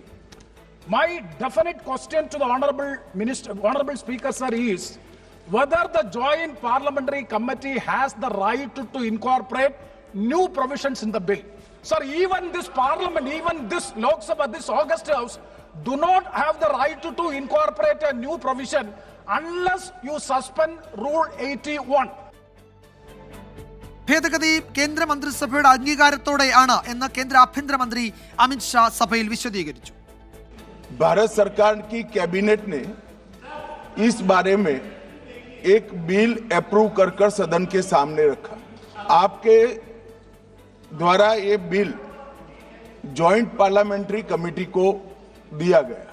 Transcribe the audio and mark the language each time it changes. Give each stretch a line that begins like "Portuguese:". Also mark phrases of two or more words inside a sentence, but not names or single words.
English: My definite question to the Honorable Speaker, sir, is whether the Joint Parliamentary Committee has the right to incorporate new provisions in the bill. Sir, even this Parliament, even this Lok Sabha, this August House, do not have the right to incorporate a new provision unless you suspend Rule 81.
Malayalam: ഭേദഗതി കേന്ദ്ര മന്ത്രിസഭയുടെ അംഗീകാരത്തോടെയാണ് എന്ന് കേന്ദ്ര ആഭ്യന്തരമന്ത്രി അമിത് ഷാ സഭയിൽ വിശദീകരിച്ചു.
Hindi: भारत सरकार की कैबिनेट ने इस बारे में एक बिल अप्रूव कर सदन के सामने रखा. आपके द्वारा ये बिल जॉइंट पार्लियामेंट्री कमेटी को दिया गया.